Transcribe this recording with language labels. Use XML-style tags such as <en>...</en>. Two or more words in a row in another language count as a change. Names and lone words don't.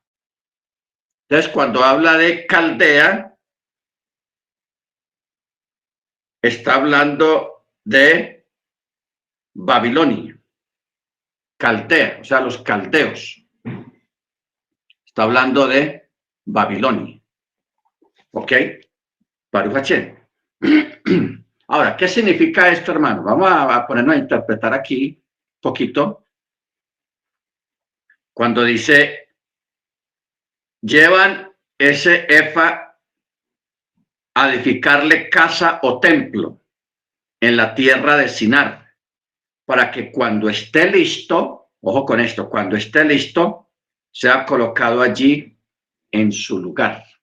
<es>Entonces, cuando habla de Caldea, está hablando de Babilonia, Caldea, o sea, los caldeos. Está hablando de Babilonia. ¿Ok?</es> <he>ברוך השם.</he> <es>Ahora, ¿qué significa esto, hermano? Vamos a ponernos a interpretar aquí un poquito. Cuando dice, llevan ese efa a edificarle casa o templo en la tierra de Sinar, para que cuando esté listo, ojo con esto, cuando esté listo, sea colocado allí en su lugar.</es>